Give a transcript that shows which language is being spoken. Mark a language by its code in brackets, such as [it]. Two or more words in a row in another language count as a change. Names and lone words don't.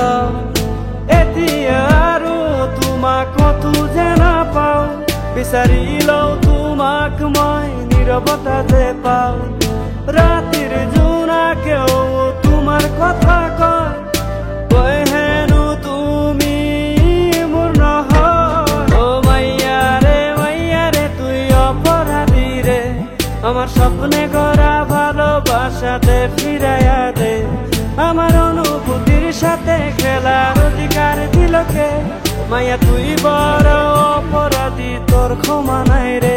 [as] এতিয়া আৰু তোমাক কতো যে নাপাওঁ, বিচাৰি লওঁ তোমাক মই নীৰৱতাতে পাওঁ। ৰাতিৰ জোনাকেও তোমাৰ কথা কয়, কয় হেনো তুমি মোৰ নহয়। [bn] ও মাইয়ারে তুই অপরাধী রে, আমার স্বপ্নে গড়া ভালোবাসাতে ফিরাইয়া দে। আমার অনুভূতির সাথে খেলার অধিকার দিলকে, মাইয়া তুই বড় অপরাধী, তোর ক্ষমা নাই রে।